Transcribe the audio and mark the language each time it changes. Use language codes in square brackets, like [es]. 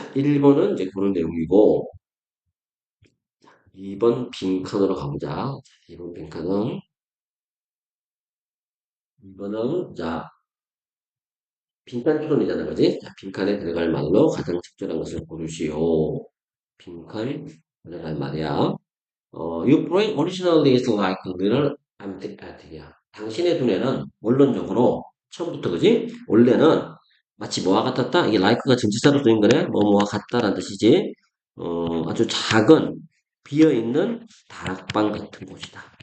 [ko] 자, 1번은 이제 그런 내용이고, 2번 빈칸으로 가보자. 자, 2번 빈칸은, 2번은, 자, 빈칸 토론이잖아, 그지? 자, 빈칸에 들어갈 말로 가장 적절한 것을 고르시오. 빈칸에 들어갈 말이야. [en] Your brain originally is like a little empty. [ko] 당신의 두뇌는 원론적으로 처음부터 그지? 원래는 마치 뭐와 같았다? 이게 like가 전치사로 쓰인 거네? 뭐와 같다라는 뜻이지. 아주 작은 비어있는 다락방 같은 곳이다.